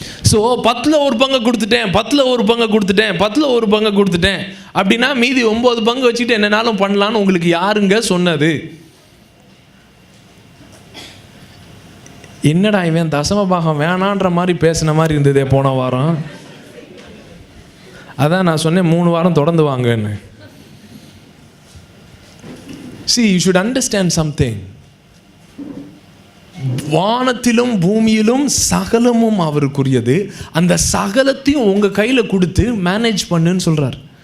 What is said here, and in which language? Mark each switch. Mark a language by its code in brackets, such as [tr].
[ta] So 10ல் 1 பங்கை கொடுத்துட்டேன், 10ல் 1 பங்கை கொடுத்துட்டேன், 10ல் 1 பங்கை கொடுத்துட்டேன் அப்படின்னா மீதி 9 பங்கு வச்சுக்கிட்டு என்னன்னாலும் பண்ணலான்னு உங்களுக்கு யாருங்க சொன்னது? என்னடா இவன் தசம பாகம் வேணான்ற மாதிரி பேசின மாதிரி இருந்ததே போன வாரம். அதான் நான் சொன்னேன் 3 வாரம் தொடர்ந்து வாங்கன்னு. [en] See, you should understand something. [ta] வானத்திலும் பூமியிலும் சகலமும் அவருக்குரியது. அந்த சகலத்தையும் உங்க கையில கொடுத்து மேனேஜ் பண்ணுன்னு சொல்றாரு.